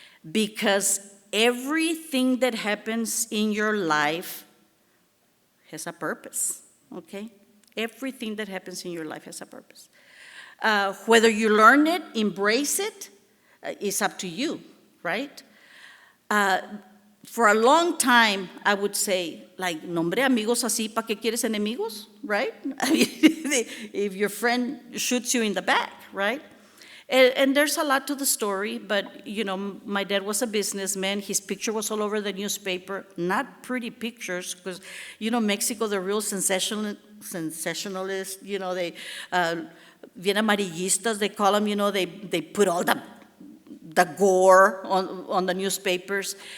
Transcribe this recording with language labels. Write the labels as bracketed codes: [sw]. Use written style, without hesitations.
[en] Because everything that happens in your life has a purpose, okay? Everything that happens in your life has a purpose. Whether you learn it, embrace it, is up to you, right? For a long time, I would say, like, [es] nombre, amigos así, ¿pa qué quieres enemigos, [en] right? I mean, if your friend shoots you in the back, right? And there's a lot to the story, but, you know, my dad was a businessman. His picture was all over the newspaper. Not pretty pictures, because, you know, Mexico, the real sensationalists, you know, they, [es] bien amarillistas, [en] they call them, you know, they put all the gore on the newspapers.